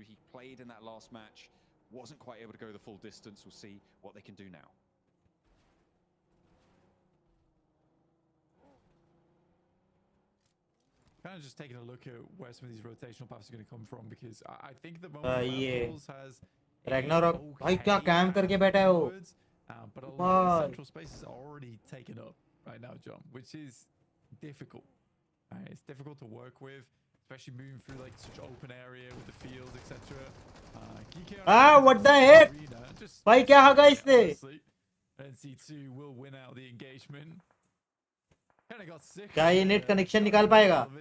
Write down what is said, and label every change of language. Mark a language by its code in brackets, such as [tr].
[en] He played in that last match. Wasn't quite able to go the full distance. We'll see what they can do now. Kind of just taking a look at where some of these rotational paths are going to come from, because I think the moment has [hi] Ragnarok भाई क्या cam करके बैठा है वो. [en] But a lot of central space is already taken up right now, John, which is difficult. It's difficult to work with, especially moving through like such open area with the fields, etc. What the heck? [hi] भाई क्या होगा इससे? [en] NC2 will win out the engagement. [hi] क्या ये net connection निकाल पाएगा?